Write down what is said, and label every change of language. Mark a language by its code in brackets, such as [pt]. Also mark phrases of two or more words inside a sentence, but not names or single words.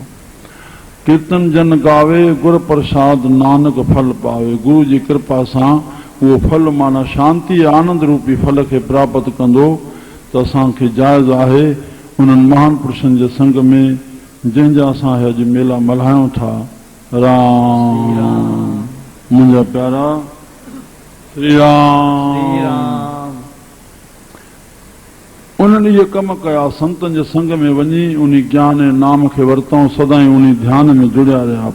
[pa] कीर्तन जन गावे, गुर प्रसाद नानक फल पावे। [sd] गुरु जी कृपा सां उहो फल माना शांति आनंद रूपी फल खे प्राप्त कंदो। त असांखे जाइज़ आहे उन्हनि महान पुरुषनि जे संग में जंहिंजा असां अॼु मेला मल्हायूं था। राम। मुंहिंजा प्यारा श्री राम। उन्हनि इहे कम कया, संतनि जे संग में वञी उन ज्ञान ऐं नाम खे वरितऊं, सदाई उन ध्यान में जुड़िया रहिया।